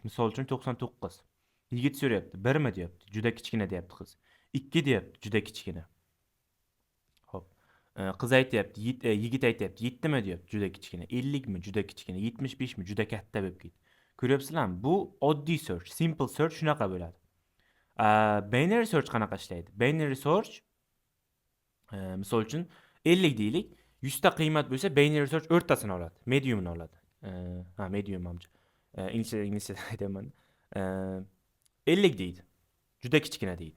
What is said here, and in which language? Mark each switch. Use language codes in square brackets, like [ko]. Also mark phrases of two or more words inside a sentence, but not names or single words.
[uz] Misol uchun 99. Yigit so'rayapti, 1 mi deyapti. Juda kichkina deyapti qiz. 2 deyapti, juda kichkina. Xo'p. Qiz aytyapti, yigit aytyapti, 7 mi deyapti, juda kichkina. 50 mi, juda kichkina. 75 mi, juda katta bo'lib ketdi. Ko'ryapsizlarmi? Bu oddiy search, [en] simple search [uz] shunaqa bo'ladi. [en] Binary search [uz] qanaqa ishlaydi? [en] Binary search [uz] misol uchun 50 deylik, 100 ta qiymat bo'lsa, [en] binary search [uz] o'rtasini oladi, mediumni oladi. Medium manimcha. Inglizchada aytaman. 50 deydi. Juda kichkina deydi.